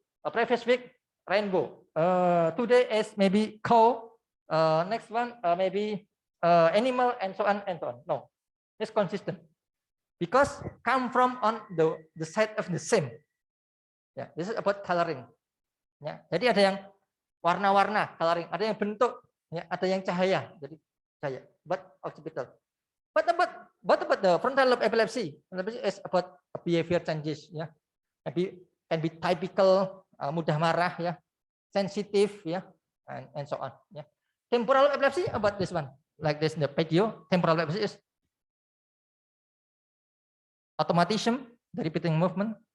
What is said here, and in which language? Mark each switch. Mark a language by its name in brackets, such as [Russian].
[English] A previous week, rainbow. Today is maybe cow. Next one, maybe animal, and so on and so on. No, it's consistent. Because come from on the side of the same. Yeah, this is about coloring. [Indonesian] Ya, jadi ada yang warna-warna coloring, ada yang bentuk, ya, ada yang cahaya. Jadi cahaya. [English] But occipital. But about the frontal lobe epilepsy? Epilepsy is about behavior changes. Ya, can be typical, [Indonesian] mudah marah, [English] ya, sensitive, ya, and so on. Ya. Temporal lobe epilepsy about this one, like this in the video. Temporal lobe epilepsy is automatism, the repeating movement.